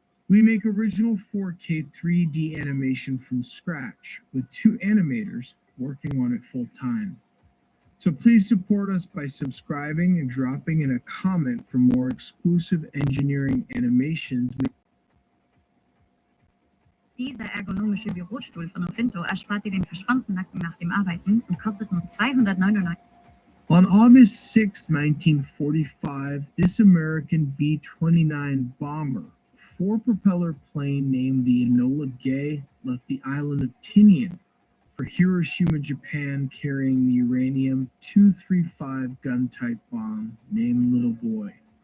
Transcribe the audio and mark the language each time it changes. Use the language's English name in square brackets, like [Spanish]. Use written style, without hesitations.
[English] We make original 4K 3D animation from scratch, with 2 animators working on it full time. So please support us by subscribing and dropping in a comment for more exclusive engineering animations. [German] Dieser ergonomische Bürostuhl von Ofinto erspart dir den verspannten Nacken nach dem Arbeiten und kostet nur 299. [English] On August 6, 1945, this American B-29 bomber, 4-propeller plane named the Enola Gay, left the island of Tinian for Hiroshima, Japan, carrying the uranium-235 gun-type bomb named Little Boy.